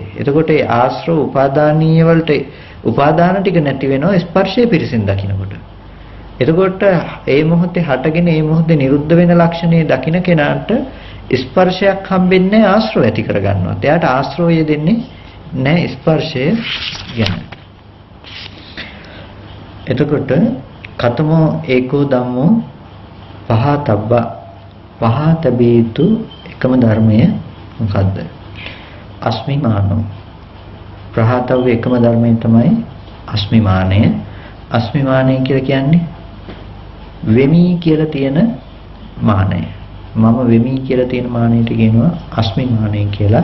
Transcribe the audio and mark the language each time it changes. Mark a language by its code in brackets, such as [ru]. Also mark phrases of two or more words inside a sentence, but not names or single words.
[si] එතකොට ඒ ආශ්‍රව උපාදානීය වලට උපාදාන ටික නැති වෙනවා ස්පර්ශයේ පිරිසින් දකින්නකොට. එතකොට ඒ මොහොතේ හටගෙන ඒ මොහොතේ නිරුද්ධ වෙන ලක්ෂණේ දකින්න කෙනාට ස්පර්ශයක් හම්බෙන්නේ ආශ්‍රව ඇති කරගන්නවා. එයාට ආශ්‍රවය දෙන්නේ නැහැ ස්පර්ශය ගැන. [pi] එතකොට කතමෝ ඒකෝ ධම්මෝ පහතබ්බ පහතබීතු [si] එකම ධර්මය මොකද්ද? [pi] අස්මිමානෝ ප්‍රහතව [si] එකම ධර්මය තමයි අස්මිමානය. අස්මිමානය කියලා කියන්නේ වෙමි කියලා තියෙන මානය. මම වෙමි කියලා තියෙන මානයට කියනවා අස්මිමානය කියලා.